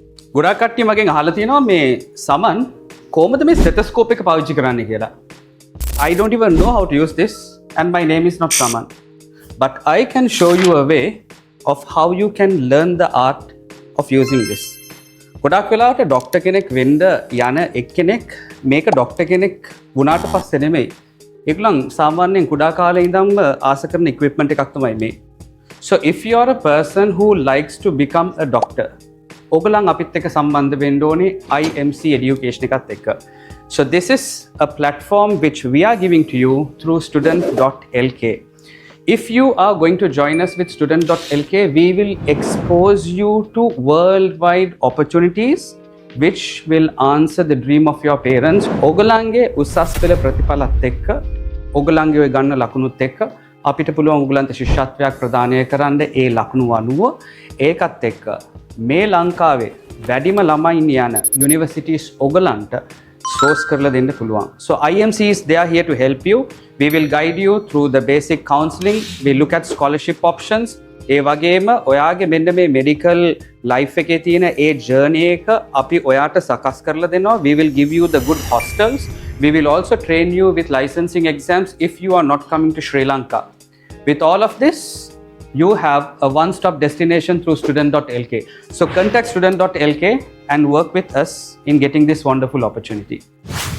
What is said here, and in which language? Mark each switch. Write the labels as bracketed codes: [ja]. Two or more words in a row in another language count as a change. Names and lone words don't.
[si] ගොඩක් කට්ටිය මගෙන් අහලා තියෙනවා මේ සමන් කොහොමද මේ ස්ටෙතස්කෝප් එක පාවිච්චි කරන්නේ කියලා. [en] I don't even know how to use this and my name is not Saman. But I can show you a way of how you can learn the art of using this. [si] ගොඩක් වෙලාවට ડોක්ටර් කෙනෙක් වෙන්න යන එක්කෙනෙක් මේක ડોක්ටර් කෙනෙක් වුණාට පස්සේ නෙමෙයි. ඒගොල්ලන් සාමාන්‍යයෙන් කුඩා කාලේ ඉඳන්ම ආස කරන equipment එකක් තමයි මේ. [en] So if you are a person who likes to become a doctor, [si] ඔගලන් අපිත් එක්ක සම්බන්ධ වෙන්න ඕනේ IMC education එකත් එක්ක. [en] So this is a platform which we are giving to you through student.lk. If you are going to join us with student.lk, we will expose you to worldwide opportunities which will answer the dream of your parents. [si] ඔගලන්ගේ උසස් පෙළ ප්‍රතිඵලත් එක්ක ඔගලන්ගේ ඔය ගන්න ලකුණුත් එක්ක අපිට පුළුවන් ඔයගලන්ට ශිෂ්‍යත්වයක් ප්‍රදානය කරන්න ඒ ලකුණු අනුව ඒකත් එක්ක මේ ලංකාවේ වැඩිම ළමයින් යන යුනිවර්සිටිස් ඔයගලන්ට source කරලා දෙන්න පුළුවන්. [en] So IMC is there here to help you. We will guide you through the basic counselling. We look at scholarship options. [si] ඒ වගේම ඔයාගේ මෙන්න මේ [en] medical life [si] එකේ තියෙන ඒ journey එක අපි ඔයාට සකස් කරලා දෙනවා. [en] We will give you the good hostels. We will also train you with licensing exams if you are not coming to Sri Lanka. With all of this, you have a one-stop destination through student.lk. So contact student.lk and work with us in getting this wonderful opportunity.